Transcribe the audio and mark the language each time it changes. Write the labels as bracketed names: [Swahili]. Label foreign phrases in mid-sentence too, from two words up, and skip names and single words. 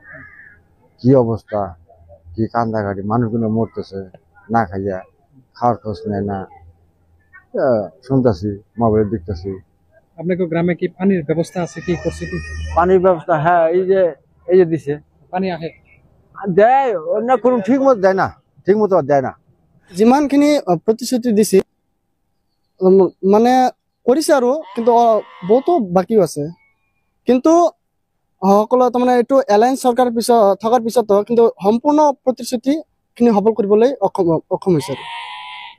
[Bangla] কি অবস্থা, কি কান্দাকাটি, মানুষগুলো মরতেছে না খাইয়া, খাওয়ার খোঁজ নেয় না। শুনতেছি, মোবাইল দেখতেছি। আপনাকে গ্রামে কি পানির ব্যবস্থা আছে, কি করছে কি? পানির ব্যবস্থা, হ্যাঁ, এই যে দিছে, পানি আহে, দেয় না, কোনো ঠিক মতো দেয় না, ঠিক মতো দেয় না। [Assamese] যিমানখিনি প্ৰতিশ্ৰুতি দিছে মানে কৰিছে আৰু, কিন্তু বহুতো বাকীও আছে। কিন্তু সকলো তাৰমানে এইটো এলায়েন্স চৰকাৰ থকাৰ পিছতো কিন্তু সম্পূৰ্ণ প্ৰতিশ্ৰুতিখিনি সফল কৰিবলৈ অক্ষম হৈছে।